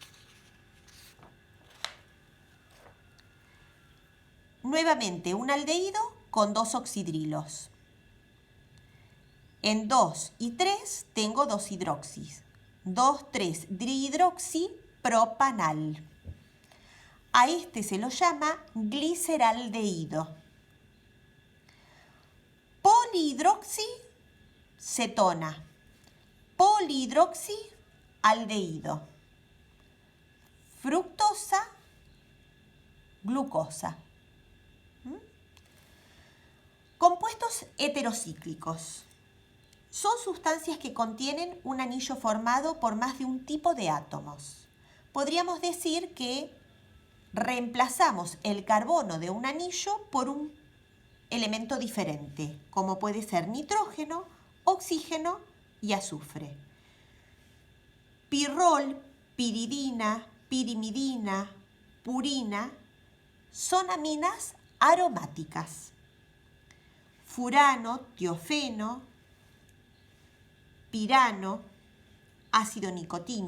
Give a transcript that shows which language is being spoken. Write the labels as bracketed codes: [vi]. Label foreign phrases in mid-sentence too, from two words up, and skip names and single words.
[es] Nuevamente un aldehído con 2 oxidrilos. En 2 y 3 tengo 2 hidroxis. 2,3-dihidroxipropanal. A este se lo llama gliceraldehído. Polihidroxicetona. Polihidroxialdehído. Fructosa, glucosa. Compuestos heterocíclicos. Son sustancias que contienen un anillo formado por más de un tipo de átomos. Podríamos decir que reemplazamos el carbono de un anillo por un elemento diferente, como puede ser nitrógeno, oxígeno y azufre. Pirrol, piridina, pirimidina, purina son aminas aromáticas. Furano, tiofeno, pirano, ácido nicotínico.